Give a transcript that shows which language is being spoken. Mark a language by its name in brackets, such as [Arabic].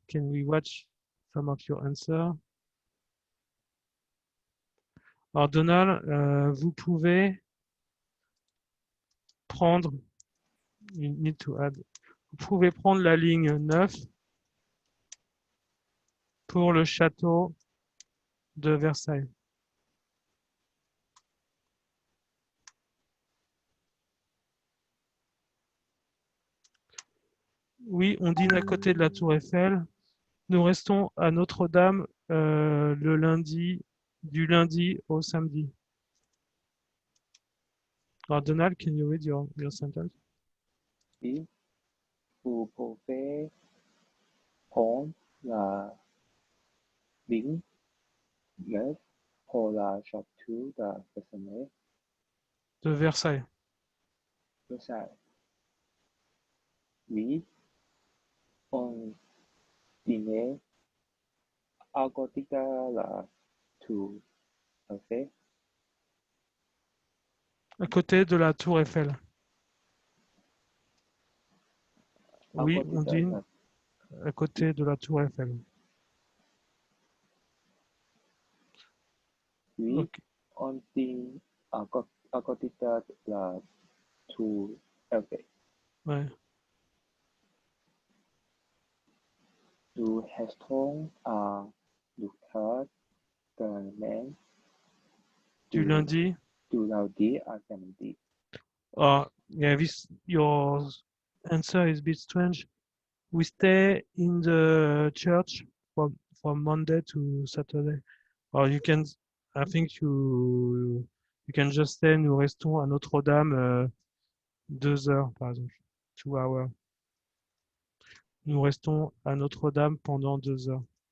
[English] Can we watch some of your answers? [French] Alors, Donald, vous pouvez prendre, [English] you need to add, [French] vous pouvez prendre la ligne 9 pour le château de Versailles. Oui, on dîne à côté de la Tour Eiffel. Nous restons à Notre-Dame le lundi, du lundi au samedi. [English] Alors, Donald, can you read your sentence? [French] Oui, vous pouvez prendre la ligne 9 pour la château de Versailles. de Versailles. Versailles. Oui, on dînait à côté de la tour Eiffel. À côté de la Tour Eiffel. À Oui, côté on de dîne la- à côté de la Tour Eiffel. Oui, [English] Ok. [French] on dîne à côté de la tour Eiffel. Ouais. Nous restons à Lucas demain Du lundi. du lundi à samedi. [English] Yeah, your answer is a bit strange. We stay in the church from Monday to Saturday. Or you can, I think you can just say [French] nous restons à Notre-Dame 2 heures, par exemple. [English] 2 hours. [French] Nous restons à Notre-Dame pendant 2 heures.